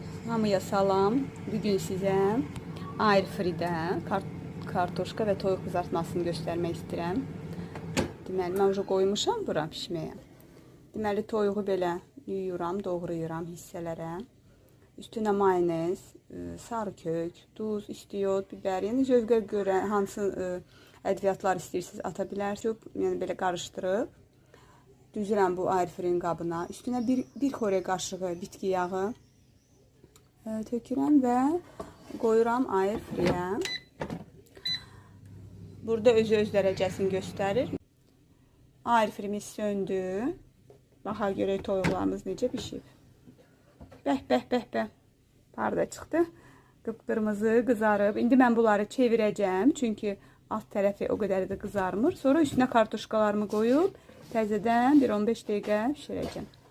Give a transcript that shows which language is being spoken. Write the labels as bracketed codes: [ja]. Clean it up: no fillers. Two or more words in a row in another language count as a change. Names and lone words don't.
[az] Hamıya salam. Bugün sizə [en] air free- [az] də kartoşka və toyuq qızartmasını göstərmək istəyirəm. Deməli, mən уже qoymuşam bura pişməyə. Deməli, toyuğu belə yuyuram, doğrayıram hissələrə. Üstünə mayonez, sarı kök, duz, istiot, biber, yəni zövqə görə hansı ədviyyatlar istəyirsiniz ata bilərsiniz. Yəni belə qarışdırıb düzürəm bu [en] air free- [az] in qabına. Üstünə bir xörək qaşığı bitki yağı tökürəm və qoyuram [en] air free- [az] yə. Burada öz dərəcəsini göstərir. [en] Air free- [az] miz söndü. Baxaq görək toyuqlarımız necə pişib. Bəh. Parda çıxdı. Qıpqırmızı qızarıb. İndi mən bunları çevirəcəm. Çünki alt tərəfi o qədər də qızarmır. Sonra üstünə kartuşkalarımı qoyub təzədən 1-15 dəqiqə pişirəcəm.